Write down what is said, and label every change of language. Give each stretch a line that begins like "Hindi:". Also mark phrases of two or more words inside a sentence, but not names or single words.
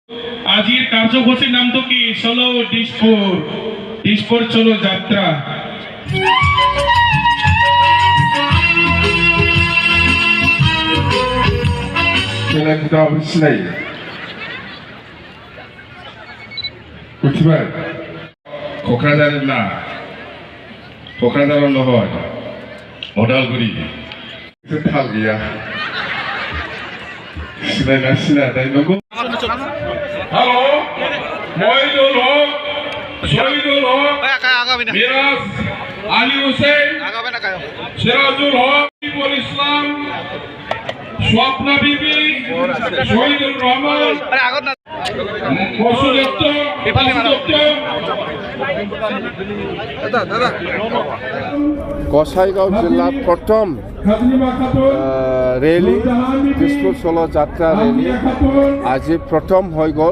Assamese: আজির কার্যসূচির নাম তো কি চলো ডিসপুর চলো যাত্রা।
Bodo: क'क्राझार ना क'क्राझार নহয় अदालगुरि थाल गैया सिनायना सिनायनाय नंगौ। हेलो मइनुल हक शहीदुल हक मिराज आली हुसैन सिराजुल हक इबुल इस्लाम स्वप्ना बीबी शहीदुल रहमान
Assamese: গোসাইগাঁও জিলাত প্ৰথম ৰেলী দিছপুৰ চলো যাত্ৰা ৰেলী আজি প্ৰথম হৈ গ'ল।